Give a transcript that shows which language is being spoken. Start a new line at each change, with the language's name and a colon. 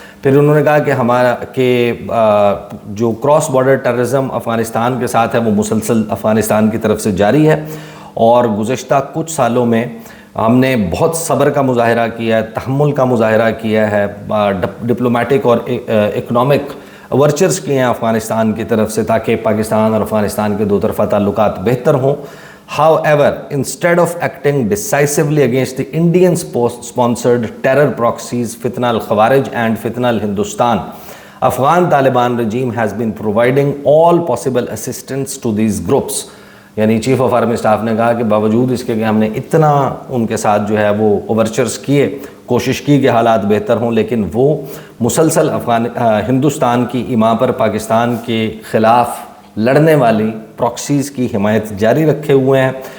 Urdu: پھر انہوں نے کہا کہ جو کراس بارڈر ٹیررزم افغانستان کے ساتھ ہے وہ مسلسل افغانستان کی طرف سے جاری ہے, اور گزشتہ کچھ سالوں میں ہم نے بہت صبر کا مظاہرہ کیا ہے, تحمل کا مظاہرہ کیا ہے, ڈپلومیٹک اور اکنامک ورچرز کیے ہیں افغانستان کی طرف سے تاکہ پاکستان اور افغانستان کے 2 طرفہ تعلقات بہتر ہوں.
English: However, instead of acting decisively against the Indian sponsored terror proxies Fitna al-Khawarij and Fitna al-Hindustan, Afghan Taliban regime has been providing all possible assistance to these groups.
Urdu: یعنی چیف آف آرمی اسٹاف نے کہا کہ باوجود اس کے کہ ہم نے اتنا ان کے ساتھ جو ہے وہ اوورچرز کیے, کوشش کی کہ حالات بہتر ہوں, لیکن وہ مسلسل ہندوستان کی ایما پر پاکستان کے خلاف لڑنے والی پراکسیز کی حمایت جاری رکھے ہوئے ہیں.